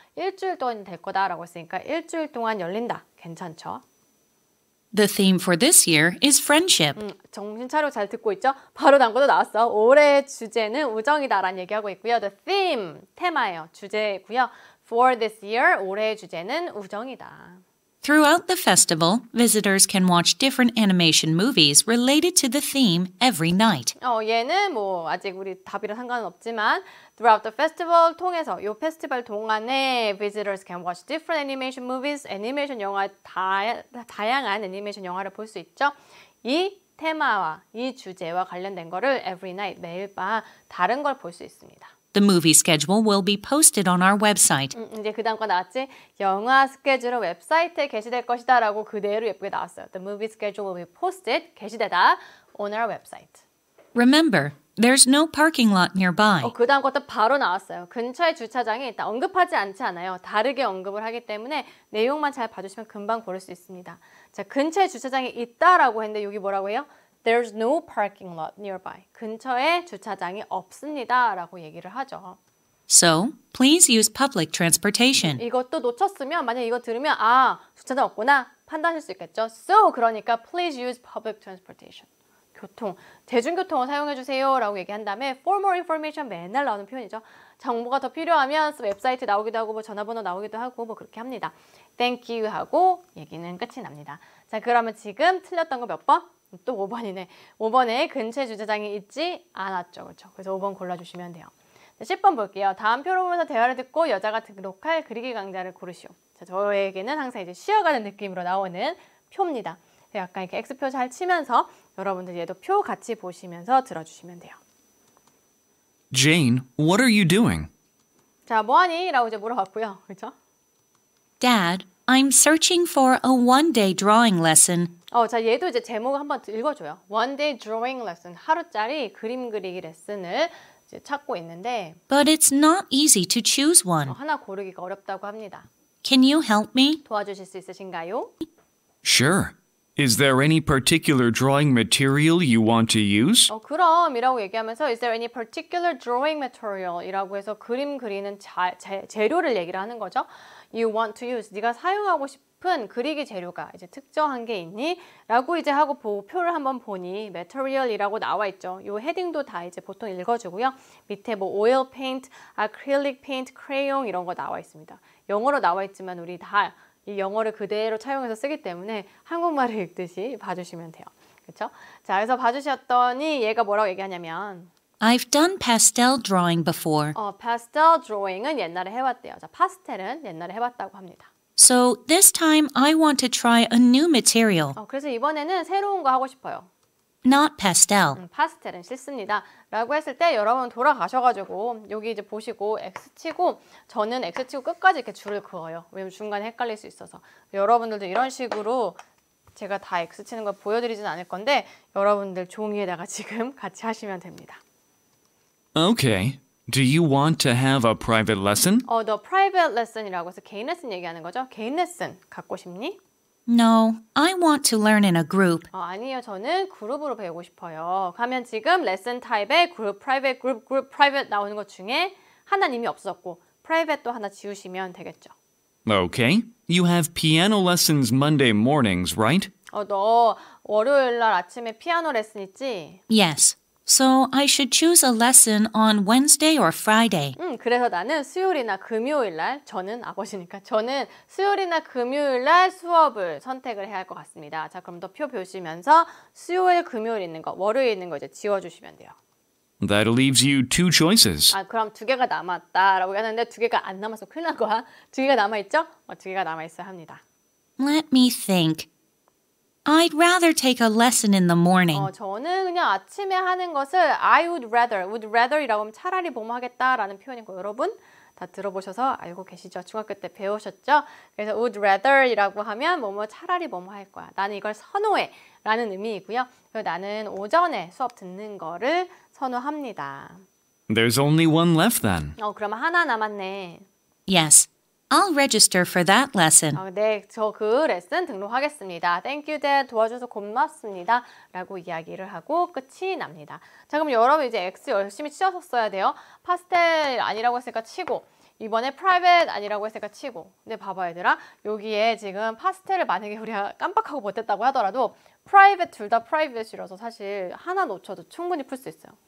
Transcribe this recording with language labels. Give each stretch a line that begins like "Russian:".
Korean: 일주일 동안 될 거다라고 했으니까 일주일 동안 열린다. 괜찮죠?
English: The theme for this year is friendship.
Korean: 정신 차려 잘 듣고 있죠? 바로 다음 것도 나왔어. 올해의 주제는 우정이다라는 얘기하고 있고요.
English: The theme,
Korean: 테마예요. 주제고요.
English: For this year,
Korean: 올해의 주제는 우정이다.
English: Throughout the festival, visitors can watch different animation movies related to the theme every night.
Korean: 얘는 아직 우리 답이랑 상관은 없지만
English: throughout the festival
Korean: 통해서 이 페스티벌 동안에
English: visitors can watch different animation movies,
Korean: 애니메이션 영화 다양한 애니메이션 영화를 볼 수 있죠. 이 테마와 이 주제와 관련된 거를
English: every night
Korean: 매일 밤 다른 걸 볼 수 있습니다.
English: The movie schedule will be posted on our website.
Korean: 이제 그 다음 거 나왔지? 영화 스케줄은 웨브사이트에 게시될 것이다 라고 그대로 예쁘게 나왔어요.
English: The movie schedule will be posted,
Korean: 게시되다
English: on our website. Remember, there's no parking lot nearby.
Korean: 그 다음 것도 바로 나왔어요. 근처에 주차장이 일단 언급하지 않지 않아요. 다르게 언급을 하기 때문에 내용만 잘 봐주시면 금방 고를 수 있습니다. 자, 근처에 주차장이 있다라고 했는데 여기 뭐라고 해요?
English: There's no parking lot nearby.
Korean: 근처에 주차장이 없습니다. 라고 얘기를 하죠.
English: So, please use public transportation.
Korean: 이것도 놓쳤으면 만약 이거 들으면 주차장 없구나 판단하실 수 있겠죠. So, 그러니까 please use public transportation. 대중교통을 사용해 주세요. 라고 얘기한 다음에
English: for more information
Korean: 맨날 나오는 표현이죠. 정보가 더 필요하면 웹사이트 나오기도 하고 전화번호 나오기도 하고 그렇게 합니다.
English: Thank you
Korean: 하고 얘기는 끝이 납니다. 자, 그러면 지금 틀렸던 거 몇 번? 또 5번이네. 5번에 근처에 주차장이 있지 않았죠. 그렇죠? 그래서 5번 골라주시면 돼요. 자, 10번 볼게요. 다음 표로 보면서 대화를 듣고 여자가 등록할 그리기 강좌를 고르시오. 자, 저에게는 항상 이제 쉬어가는 느낌으로 나오는 표입니다. 약간 이렇게 X표 잘 치면서 여러분들 얘도 표 같이 보시면서 들어주시면 돼요.
English: Jane, what are you doing?
Korean: 자, 뭐하니? 라고 이제 물어봤고요. 그렇죠?
English: Dad, I'm searching for a one-day drawing lesson.
Korean: 자, 얘도 이제 제목을 한번 읽어줘요.
English: One day drawing lesson.
Korean: 하루짜리 그림 그리기 레슨을 이제 찾고 있는데
English: But it's not easy to choose one.
Korean: 하나 고르기가 어렵다고 합니다.
English: Can you help me?
Korean: 도와주실 수 있으신가요?
English: Sure. Is there any particular drawing material you want to use?
Korean: 그럼 이라고 얘기하면서
English: Is there any particular drawing material?
Korean: 이라고 해서 그림 그리는 재료를 얘기를 하는 거죠.
English: You want to use.
Korean: 네가 사용하고 싶은 그리기 재료가 이제 특정한 게 있니? 라고 이제 하고 표를 한번 보니 material이라고 나와 있죠. 이 헤딩도 다 이제 보통 읽어주고요. 밑에 뭐 oil paint, acrylic paint, crayon 이런 거 나와 있습니다. 영어로 나와 있지만 우리 다 이 영어를 그대로 차용해서 쓰기 때문에 한국말을 읽듯이 봐주시면 돼요. 그렇죠? 자, 그래서 봐주셨더니 얘가 뭐라고 얘기하냐면
English: I've done pastel drawing before.
Korean: pastel drawing은 옛날에 해봤대요. 자, 파스텔은 옛날에 해봤다고 합니다.
English: So this time I want to try a new material.
Korean: 그래서 이번에는 새로운 거 하고 싶어요.
English: Not pastel.
Korean: 파스텔은 싫습니다. 라고 했을 때 여러분 돌아가셔가지고 여기 이제 보시고 X 치고 저는 X 치고 끝까지 이렇게 줄을 그어요. 왜냐면 중간에 헷갈릴 수 있어서. 여러분들도 이런 식으로 제가 다 X 치는 걸 보여드리진 않을 건데 여러분들 종이에다가 지금 같이 하시면 됩니다.
English: Okay. Do you want to have a private lesson? The private lesson
Korean: 이라고 해서 개인 레슨 얘기하는 거죠. 개인 레슨 갖고 싶니?
English: No, I want to learn in a group.
Korean: 아니요, 저는 그룹으로 배우고 싶어요. 하면 지금 레슨 타입에 그룹, 프라이빗, 그룹, 프라이빗 나오는 것 중에 하나는 이미 없었고 프라이빗도 하나 지우시면 되겠죠.
English: Okay. You have piano lessons Monday mornings, right?
Korean: 너 월요일 날 아침에 피아노 레슨 있지?
English: Yes. So I should choose a lesson on Wednesday or Friday.
Korean: 그래서 나는 수요일이나 금요일 날, 저는 아버지니까 저는 수요일이나 금요일 날 수업을 선택을 해야 할 것 같습니다. 자, 그럼 더 표 보시면서 수요일, 금요일 있는 거, 월요일 있는 거 이제 지워주시면 돼요.
English: That leaves you two choices.
Korean: 그럼 두 개가 남았다라고 하는데 두 개가 안 남아서 큰일 난 거야. 두 개가 남아있죠? 두 개가 남아있어야 합니다.
English: Let me think. I'd rather take a lesson in the morning.
Korean: 저는 그냥 아침에 하는 것을
English: I would rather
Korean: 이라고 하면 차라리 뭐뭐 하겠다라는 표현이고 여러분 다 들어보셔서 알고 계시죠? 중학교 때 배우셨죠? 그래서 would rather이라고 하면 뭐뭐 차라리 뭐뭐 할 거야. 나는 이걸 선호해 라는 의미이고요. 그리고 나는 오전에 수업 듣는 거를 선호합니다.
English: There's only one left then.
Korean: 그러면 하나 남았네.
English: Yes. I'll register for that lesson.
Korean: 네, 저 그 레슨 등록하겠습니다.
English: Thank you, Dad.
Korean: 도와줘서 고맙습니다. 라고 이야기를 하고 끝이 납니다. 자, 그럼 여러분 이제 X 열심히 치셨어야 돼요. 파스텔 아니라고 했으니까 치고 이번에 프라이빗 아니라고 했으니까 치고 근데 봐봐 얘들아 여기에 지금 파스텔을 만약에 우리가 깜빡하고 못했다고 하더라도 프라이빗 둘 다 프라이빗이라서 사실 하나 놓쳐도 충분히 풀 수 있어요.